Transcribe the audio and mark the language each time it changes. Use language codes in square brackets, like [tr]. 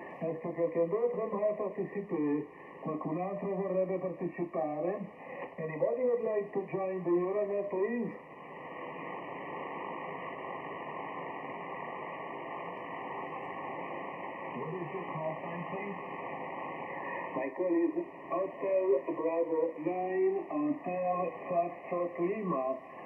[fr] Est-ce que quelqu'un d'autre aimerait participer? [it] Qualcun altro vorrebbe partecipare? [en] Anybody would like to join the Euronet, please? What is your call sign, please? My call is Hotel Bravo 9, Hotel Foxtrot Lima.